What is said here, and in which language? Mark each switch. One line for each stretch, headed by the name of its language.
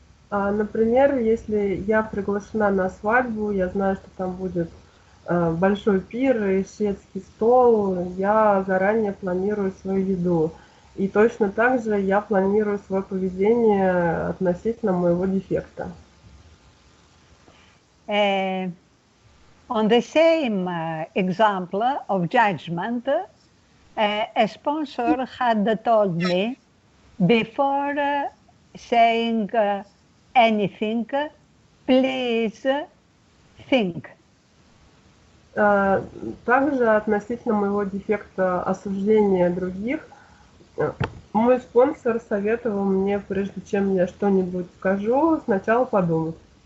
Russian: Например, если я приглашена на свадьбу, я знаю, что там будет большой пир и шведский стол, я заранее планирую свою еду. И точно так же я планирую свое поведение относительно моего дефекта.
English: On the same example of judgment, a sponsor had told me before saying anything, please think.
Russian: Также относительно моего дефекта осуждения других, мой спонсор советовал мне, прежде чем я что-нибудь скажу, сначала подумать.